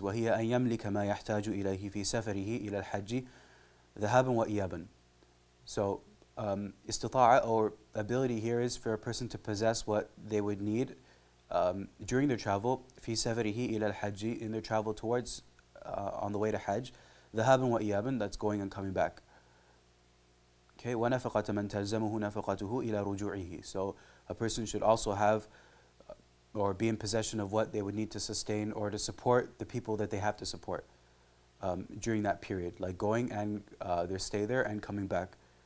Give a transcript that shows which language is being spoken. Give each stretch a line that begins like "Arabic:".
Arabic: وَهِيَ أَن يَمْلِكَ مَا يَحْتَاجُ إِلَيْهِ فِي سَفَرِهِ إِلَى الْحَجِّ ذَهَابًا وَإِيَابًا.
English: So istita'a, or ability here, is for a person to possess what they would need during their travel,
Arabic: فِي سَفَرِهِ إِلَى الْحَجِّ,
English: in their travel towards, on the way to Hajj,
Arabic: ذَهَابًا وَإِيَابًا,
English: that's going and coming back. Okay, وَنَفَقَةَ مَنْ تَلْزَمُهُ نَفَقَتُهُ إِلَى رُجُوعِهِ. So a person should also have or be in possession of what they would need to sustain or to support the people that they have to support during that period, like going and their stay there and coming back.